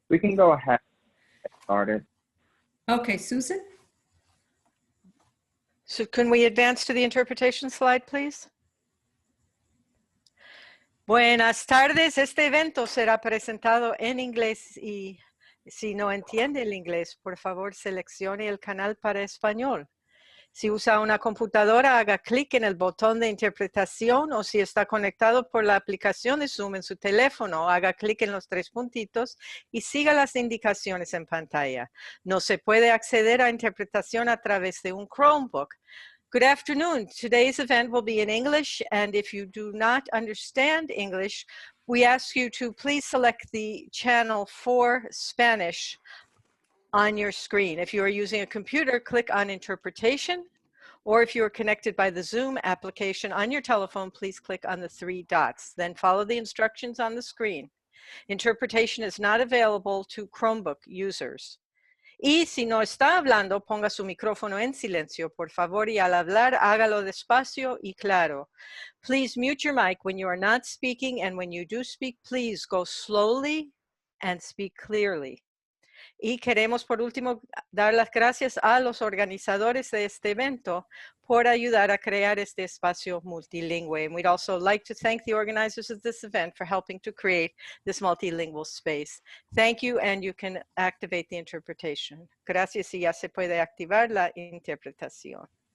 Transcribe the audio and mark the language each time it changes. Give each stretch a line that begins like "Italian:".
English: We can go ahead and get started. Okay, Susan? So can we advance to the interpretation slide, please?
Spanish: Buenas tardes. Este evento será presentado en inglés y si no entiende el inglés, por favor seleccione el canal para español. Si usa una computadora, haga clic en el botón de interpretación o si está conectado por la aplicación de Zoom en su teléfono, haga clic en los 3 puntitos y siga las indicaciones en pantalla. No se puede acceder a interpretación a través de un Chromebook.
English: Good afternoon. Today's event will be in English, and if you do not understand English, we ask you to please select the channel for Spanish on your screen. If you are using a computer, click on Interpretation, or if you are connected by the Zoom application on your telephone, please click on the 3 dots. Then follow the instructions on the screen. Interpretation is not available to Chromebook users.
Spanish: Y si no está hablando, ponga su micrófono en silencio, por favor, y al hablar, hágalo despacio y claro.
English: Please mute your mic when you are not speaking, and when you do speak, please go slowly and speak clearly.
Spanish: Y queremos por último dar las gracias a los organizadores de este evento por ayudar a crear este espacio multilingüe.
English: And we'd also like to thank the organizers of this event for helping to create this multilingual space. Thank you, and you can activate the interpretation.
Spanish: Gracias, y ya se puede activar la interpretación.